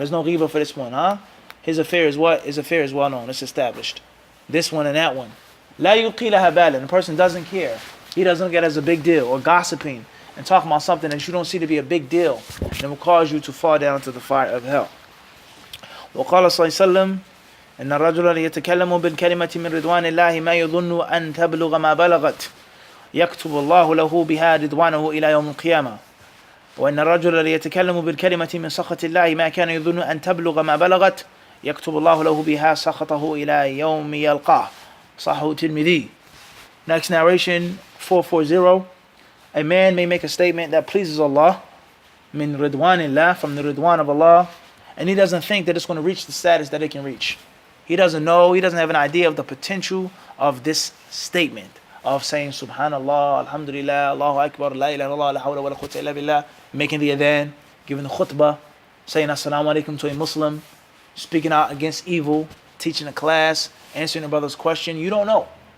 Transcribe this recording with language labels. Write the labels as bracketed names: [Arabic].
[English] There's no ghibah for this one, huh? His affair is what? His affair is well known. It's established. This one and that one. [Arabic] لا يلقي لها بالا. [English] The person doesn't care. He doesn't get it as a big deal. Or gossiping and talking about something that you don't see to be a big deal, and it will cause you to fall down to the fire of hell. [Arabic] وقال صلى الله عليه وسلم إن الرجل يتكلم بالكلمة من رضوان الله ما يظن أن تبلغ ما بلغت يكتب الله له بها رضوانه إلى يوم القيامة وإن الرجل يتكلم بالكلمة من سخط الله ما كان يظن أن تبلغ ما بلغت يكتب الله له بها سخطه إلى يوم يلقاه. [English] Sahih Tirmidhi. Next narration 440. A man may make a statement that pleases Allah, [Arabic] min ridwanillah, [English] from the ridwan of Allah, and he doesn't think that it's going to reach the status that it can reach. He doesn't know, he doesn't have an idea of the potential of this statement of saying Subhanallah, Alhamdulillah, Allahu Akbar, La ilaha illallah, La hawla wa la quwwata illa billah, making the adhan, giving the khutbah, saying Assalamu alaikum to a Muslim, speaking out against evil, teaching a class, answering a brother's question. You don't know.